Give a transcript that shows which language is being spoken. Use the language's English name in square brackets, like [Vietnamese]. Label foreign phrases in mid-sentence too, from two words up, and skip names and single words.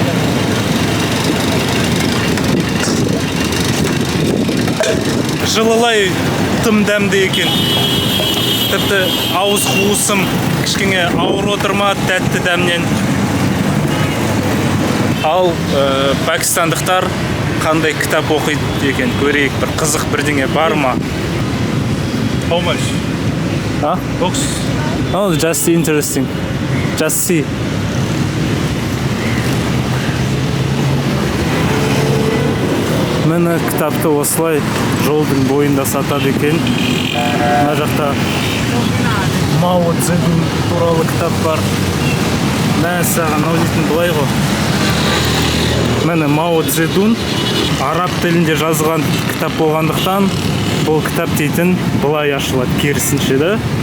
[Kazakh] Жылылай тым дәмді екен. Тіпті ауыз қуысым кішкене ауыр отырма тәтті дәмнен. Ал пәкістандықтар қандай кітап оқиды екен көрейік, бір қызық бірдеңе бар ма? [English] How much? Huh? Books? Oh, just interesting. Just see. [Kazakh] Міне кітапты осылай жолдың бойында сатады екен. Мына жақта Мао Цзэдун туралы кітап бар. Мә саған мынау дейтін былай ғой. Міне Мао Цзэдун араб тілінде жазған кітап болғандықтан бұл кітап дейтін былай ашылады, керісінше да.